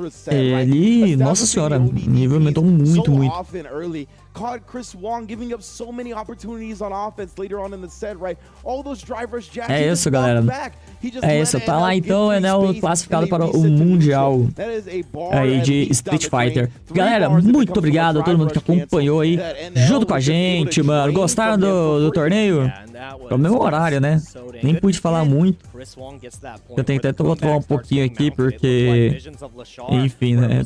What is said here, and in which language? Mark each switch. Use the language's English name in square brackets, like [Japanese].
[Portuguese] Ele, nossa senhora, nível aumentou muito. [English] Caught Chris Wong giving up so many opportunities on offense later on in the set, right? All those drivers jacks. [Portuguese] É isso, galera. É isso, tá lá então o Enel classificado para o Mundial aí de Street Fighter. Galera, muito obrigado a todo mundo que acompanhou aí junto com a gente, mano. Gostaram do torneio? É o mesmo horário, né? Nem pude falar muito. Eu tenho que até controlar um pouquinho aqui, porque... Enfim, né?